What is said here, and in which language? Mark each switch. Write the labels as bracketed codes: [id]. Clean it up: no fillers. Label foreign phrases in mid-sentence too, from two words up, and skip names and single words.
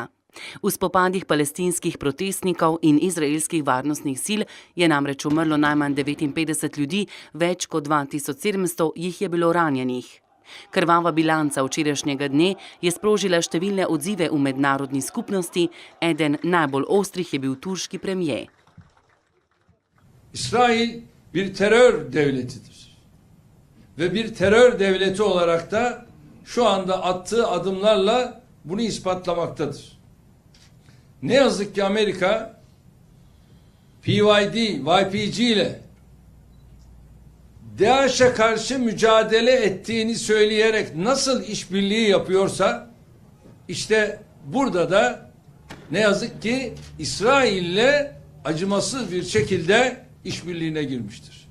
[sl] V spopadih palestinskih protestnikov in izraelskih varnostnih sil je namreč umrlo najmanj 59 ljudi, več kot 2700 jih je bilo ranjenih. Krvava bilanca včerajšnjega dne je sprožila številne odzive v mednarodni skupnosti, eden najbolj ostrih je bil turški premijer. [tr] İsrail bir terör devletidir. Ve bir terör devleti olarak da şu anda attığı adımlarla bunu ispatlamaktadır. Ne yazık ki Amerika YPG ile DAEŞ'e karşı mücadele ettiğini söyleyerek nasıl işbirliği yapıyorsa işte burada da ne yazık ki İsrail'le acımasız bir şekilde işbirliğine girmiştir.